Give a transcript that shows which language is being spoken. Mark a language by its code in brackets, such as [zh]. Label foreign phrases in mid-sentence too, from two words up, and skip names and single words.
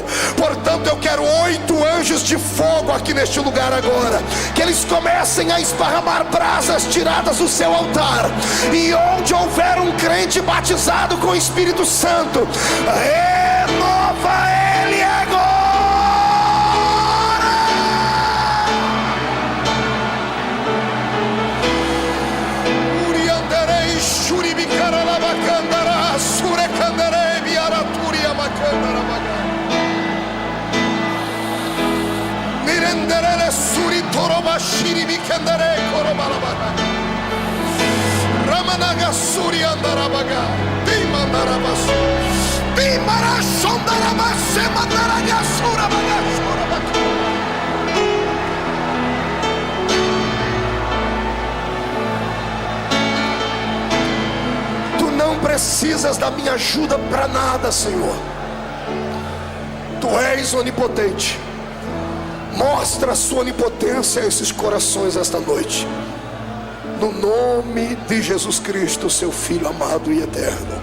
[pt] Portanto, eu quero 8 anjos de fogo aqui neste lugar agora, que eles comecem a esparramar brasas tiradas do seu altar, e onde houver um crente batizado com o Espírito Santo, renova ele agora. Urianderei shuribicara lavacandara surecanderei biaraturia macandara maga mirenderele suritoroba shiribicandere korobalabaka ramanaga suriandarabaga dimandarabasu dimarashondarabase mandaraga surabaga surabaka. Tu não precisas da minha ajuda para nada, Senhor. Tu és onipotente. Mostra a sua onipotência a esses corações esta noite, no nome de Jesus Cristo, seu Filho amado e eterno.